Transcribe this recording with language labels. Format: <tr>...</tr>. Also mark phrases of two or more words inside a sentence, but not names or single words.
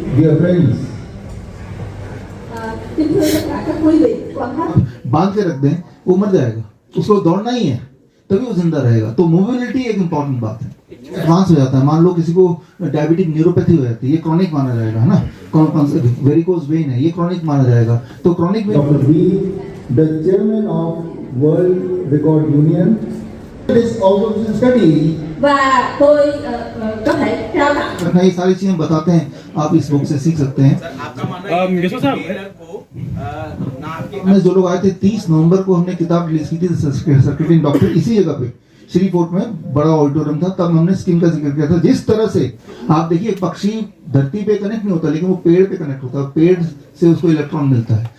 <en>Dear friends,</en> <vi>kính thưa tất cả các quý vị quan khách,</vi> <hi>बांध के रख दें वो मर जाएगा, उसको दौड़ना ही है तभी वो जिंदा रहेगा। तो मोबिलिटी एक इंपॉर्टेंट बात है। एडवांस हो जाता है, मान लो किसी को</hi> <en>diabetic neuropathy</en> <hi>हो जाती है, ये क्रॉनिक माना जाएगा, है ना।</hi> <en>varicose vein</en> <hi>है, ये क्रॉनिक माना जाएगा। तो क्रॉनिक</hi> <en>Dr.</en> <hi>वेन</hi> <en>B, the chairman of World Record Union, this observation study</en> <vi>và tôi có thể trao tặng</vi> <hi>ये सारी चीजें बताते हैं, आप इस बुक से सीख सकते हैं। में जो लोग आए थे 30 नवंबर को हमने किताब रिलीज की थी सर्कुलेटिंग डॉक्टर, इसी जगह पे श्री फोर्ट में बड़ा ऑडिटोरियम था, तब हमने स्किन का जिक्र किया था। जिस तरह से आप देखिए पक्षी धरती पे कनेक्ट नहीं होता, लेकिन वो पेड़ पे कनेक्ट होता है, पेड़ से उसको इलेक्ट्रॉन मिलता है।</hi>